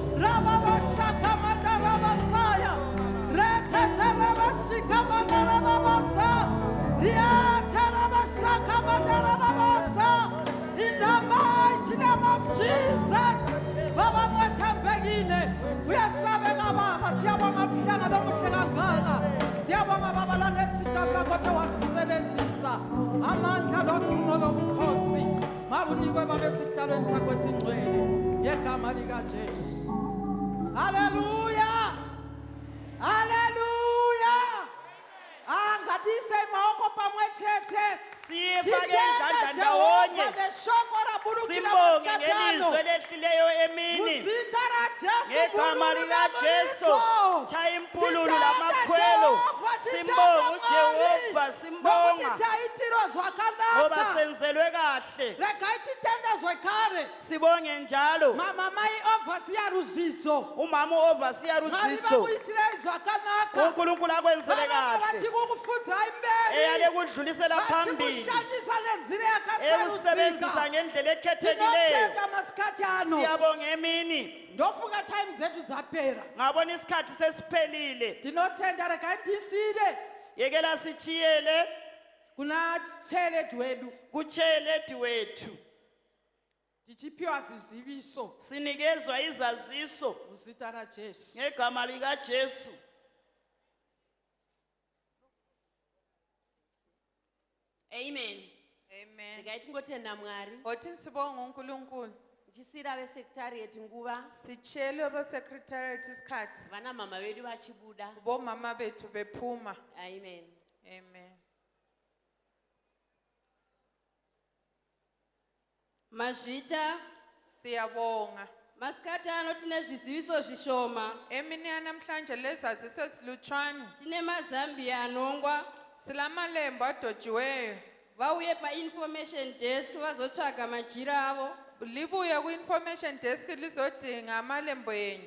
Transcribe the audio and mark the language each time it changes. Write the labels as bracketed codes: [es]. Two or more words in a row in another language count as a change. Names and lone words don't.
[en] rababashakamandarabasaya reteterebashikamandarababotsa riatarabashakamandarababotsa in the mighty name of Jesus [nd] baba mwethembekile uyasabeka baba siyabonga mhlangano omuhle kangaka siyabonga baba langesitsha sakho othe wasisebenzisa amandla nodumo lobukhosi mabunikwe baba esihlalweni sakho esingcwele ngegama likaJesu haleluya haleluya [sn] angatise maoko pamwe chete [nd] siyifake izandla ndawonye [sn] neshoko raburukile [nd] simbonge [sn] masikatano [nd] ngelizwi elehlileyo emini [sn] muzita raJesu [nd] ngegama likajesu bulula chaya impululu lamakhwelo simbonga ujehova simbonga tayitiro ngoba [sn] zvakanaka [nd] senzelwe kahle [sn] rega ititendezwe kare [nd] sibonge njalo [sn] mama mai ovasiya Ruzvidzo [nd] umama uovasiya [sn] ngavi Ruzvidzo vakuitirei zvakanaka [nd] unkulunkulu akwenzele [sn] varamba [nd] kahle [sn] vachikukufudza imberi [nd] eyale kudlulisela phambili [sn] vachikushandisa nenzira [nd] ekusebenzisa [sn] yakasarudzika [nd] ngendlela ekhethekileyo [sn] tinotenda masikati ano [nd] siyabonga emini [sn] ndofunga time dzetu dzapera [nd] ngabona isikhathi sesiphelile [sn] tinotenda rega ndisire [nd] yekela sichiyele [sn] kuna cheleti wedu [nd] kucheleti wethu [sn] tichipiwa ziziviso [nd] sinikezwa izaziso [sn] muzita raJesu [nd] ngegama likajesu Amen. Amen. [sn] Ndingaiti ngotenda Mwari. [nd] Hoti sibonga uNkulunkulu. [sn] Ndichisira vesecretariat nguva. [nd] Sichele besecretariat isikhathi. [sn] Vana mama vedu vachibuda. [nd] Bomama bethu bephuma. Amen. Amen. [sn] Mazvita [nd] Siyabonga. [sn] masikati ano tine zviziviso zvishoma. [nd] Emini yanamhlanje lezaziso silutshwane. [sn] Tine mazambiya anongwa [nd] Silamalembu adojiweyo. [sn] vauye pa-information desk vazotsvaga majira avo. [nd] Libuye ku-information desk lizodinga amalembu enyu.